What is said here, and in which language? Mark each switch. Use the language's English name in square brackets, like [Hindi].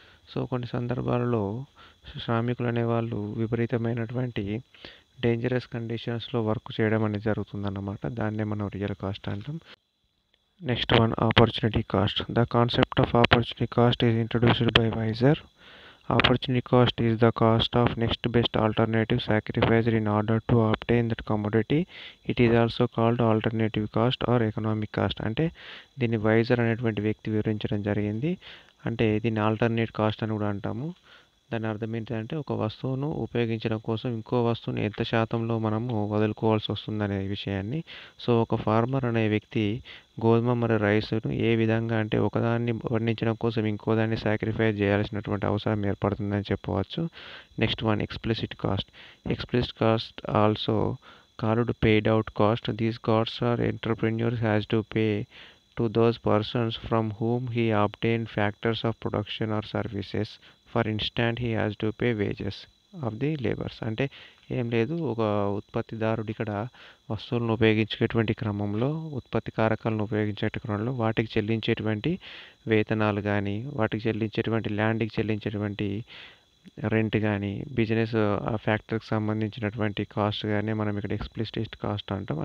[Telugu] So కొన్ని సందర్భాలలో శ్రామికులు అనేవాళ్ళు విపరీతమైనటువంటి డేంజరస్ కండిషన్స్లో వర్క్ చేయడం అనేది జరుగుతుందన్నమాట. దాన్నే మనం రియల్ కాస్ట్ అంటాం. [English] Next one, opportunity cost. The concept of opportunity cost is introduced by Wieser. Opportunity cost is the cost of next best alternative sacrificed in order to obtain that commodity. It is also called alternative cost or economic cost. [Telugu] అంటే దీన్ని visor అనేటువంటి వ్యక్తి వివరించడం జరిగింది. అంటే దీన్ని alternate cost అని కూడా అంటాము. దాని అర్థం ఏంటంటే ఒక వస్తువును ఉపయోగించడం కోసం ఇంకో వస్తువుని ఎంత శాతంలో మనము వదులుకోవాల్సి వస్తుందనే విషయాన్ని. సో ఒక ఫార్మర్ అనే వ్యక్తి గోధుమ మరియు రైస్ను ఏ విధంగా అంటే ఒకదాన్ని పండించడం కోసం ఇంకోదాన్ని సాక్రిఫైస్ చేయాల్సినటువంటి అవసరం ఏర్పడుతుందని చెప్పవచ్చు. [English] Next one, explicit cost. Explicit cost also called paid out cost. These costs are entrepreneur has to pay to those persons from whom he obtained factors of production or services. For instance, he has to pay wages of the laborers. [Telugu] అంటే ఏం లేదు, ఒక ఉత్పత్తిదారుడు ఇక్కడ వస్తువులను ఉపయోగించేటువంటి క్రమంలో ఉత్పత్తి కారకాలను ఉపయోగించే క్రమంలో వాటికి చెల్లించేటువంటి వేతనాలు కానీ వాటికి చెల్లించేటువంటి ల్యాండ్కి చెల్లించేటువంటి రెంట్ కానీ బిజినెస్ ఆ ఫ్యాక్టరీకి సంబంధించినటువంటి కాస్ట్ కానీ మనం ఇక్కడ ఎక్స్ప్లిసిట్ కాస్ట్ అంటాం.